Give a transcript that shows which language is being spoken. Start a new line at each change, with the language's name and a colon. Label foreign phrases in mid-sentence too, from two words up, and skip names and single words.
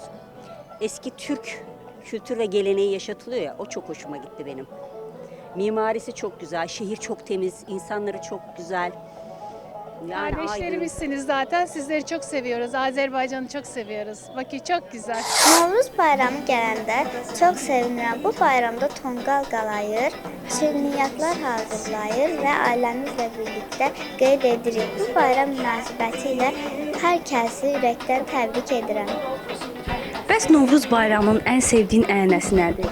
Turkish: Eski Türk kültür ve geleneği yaşatılıyor ya, o çok hoşuma gitti benim. Mimarisi çok güzel, şehir çok temiz, insanları çok güzel. Yani kardeşlerimizsiniz zaten. Sizleri çok seviyoruz. Azerbaycan'ı çok seviyoruz. Bakü çok güzel.
Azerbaijani: Novruz bayramı gələndə çox sevinirəm. Bu bayramda tonqal qalayır, şirniyyatlar hazırlayır və ailəmizlə birlikdə qeyd edirik. Bu bayram münasibəti ilə hər kəsi ürəkdən təbrik edirəm. Bəs Novruz bayramının ən sevdiyin ənənəsi nədir?